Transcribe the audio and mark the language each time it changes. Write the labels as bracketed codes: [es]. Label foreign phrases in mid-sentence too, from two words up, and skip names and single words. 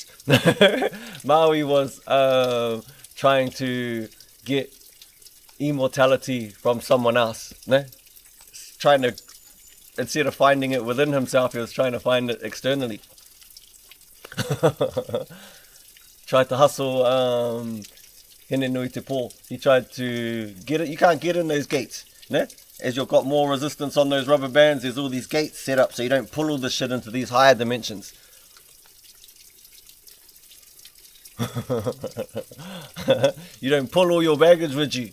[en] Maui was trying to get immortality from someone else, trying to, instead of finding it within himself, he was trying to find it externally. Tried to hustle Hene nui te pō. He tried to get it. You can't get in those gates. As you've got more resistance on those rubber bands, there's all these gates set up so you don't pull all this shit into these higher dimensions. You don't pull all your baggage with you.